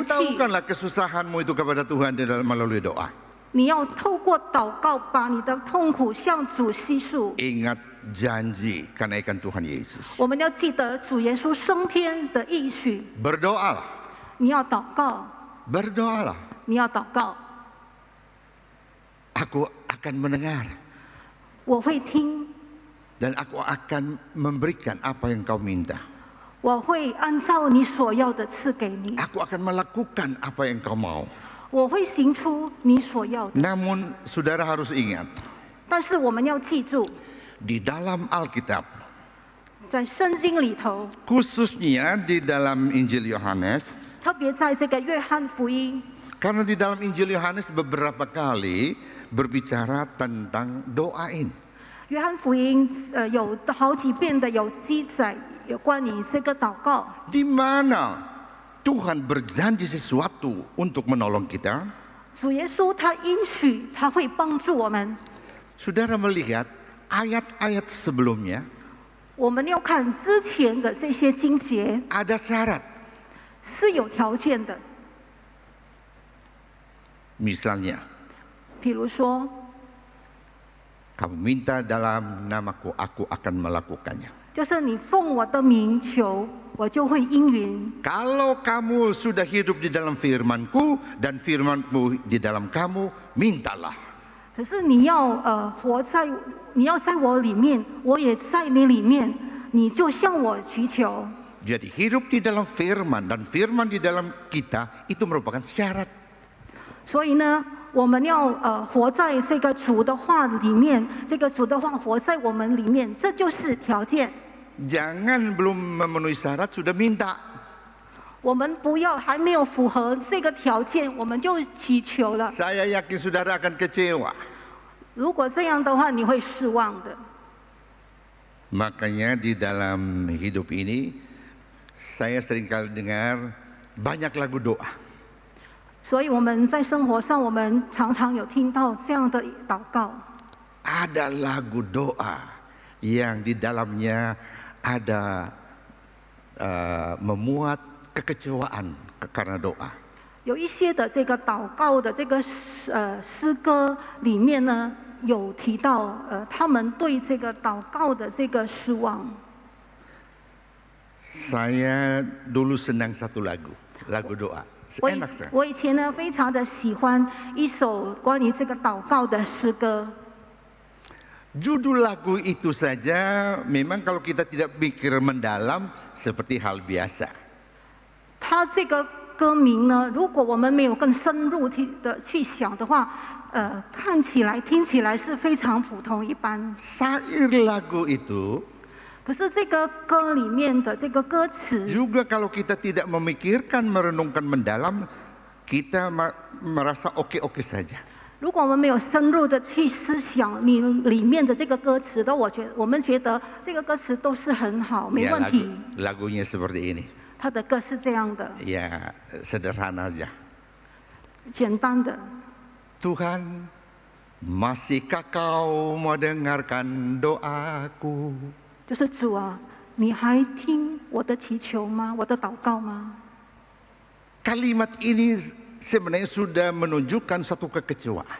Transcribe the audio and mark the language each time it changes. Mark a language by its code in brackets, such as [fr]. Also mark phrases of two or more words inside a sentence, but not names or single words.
[id] beritahukanlah kesusahanmu itu kepada Tuhan di dalam melalui doa. [zh] 你要透过祷告，把你的痛苦向主倾诉。 [id] Ingat janji kenaikan Tuhan Yesus. [zh] 我们要记得主耶稣升天的应许。 [id] Berdoalah, [zh] 你要祷告， [id] berdoalah. [zh] 你要祷告。 [id] Aku akan mendengar [zh] 我会听， [id] dan aku akan memberikan apa yang kau minta. [zh] 我会按照你所要的赐给你， [id] Aku akan melakukan apa yang kau mau. [zh] 我会行出你所要的。 [id] Namun saudara harus ingat, [zh] 但是我们要记住， [id] di dalam Alkitab, [zh] 在圣经里头， [id] khususnya di dalam Injil Yohanes, [zh] 特别在这个约翰福音， [id] karena di dalam Injil Yohanes beberapa kali berbicara tentang doa ini. [zh] 约翰福音有好几遍的有记载有关于这个祷告， [id] Di mana Tuhan berjanji sesuatu untuk menolong kita. [zh] 主耶稣他应许他会帮助我们。 [id] Saudara melihat ayat-ayat sebelumnya [zh] 我们要看之前的这些经节 [id] ada syarat. [zh] 是有条件的， [id] Misalnya, [zh] 比如说， [id] kamu minta dalam namaku, aku akan melakukannya. [zh] 就是你奉我的名求，我就会应允。 [id] Kalau kamu sudah hidup di dalam firmanku dan firmanku di dalam kamu, mintalah. [zh] 可是你要你要在我里面，我也在你里面，你就向我祈求。 [id] Jadi hidup di dalam firman dan firman di dalam kita itu merupakan syarat. [zh] 所以呢，我们要活在这个主的话里面，这个主的话活在我们里面，这就是条件。 [id] Jangan belum memenuhi syarat sudah minta. [zh] 我们不要还没有符合这个条件，我们就祈求了。 [id] Saya yakin saudara akan kecewa. [zh] 如果这样的话，你会失望的。 [id] Makanya di dalam hidup ini saya seringkali dengar banyak lagu doa. [zh] 所以我们在生活上，我们常常有听到这样的祷告。 [id] Ada lagu doa yang di dalamnya ada memuat kekecewaan karena doa. [zh] 有一些的这个祷告的这个诗歌里面呢，有提到他们对这个祷告的这个失望。 [id] Saya dulu senang satu lagu doa. [zh] 我 [id] Enak saya. [zh] 我以前呢非常的喜欢一首关于这个祷告的诗歌。 [id] Judul lagu itu saja memang kalau kita tidak pikir mendalam seperti hal biasa. [zh] 它这个歌名呢，如果我们没有更深入的去想的话，看起来、听起来是非常普通一般。 [id] Syair lagu itu [zh] 可是这个歌里面的这个歌词， [id] juga kalau kita tidak memikirkan, merenungkan mendalam, kita merasa oke-oke saja. [zh] 如果我们没有深入的去思想你里面的这个歌词的，我们觉得这个歌词都是很好，没 [id] Ya, [zh] 问题。 [id] lagunya seperti ini. [zh] 他的歌是这样的， [id] Ya, sederhana aja. [zh] 简单的。 [id] Tuhan, masihkah kau mendengarkan doaku? [zh] 就是主啊，你还听我的祈求吗？我的祷告吗？ [id] Kalimat ini sebenarnya sudah menunjukkan suatu kekecewaan.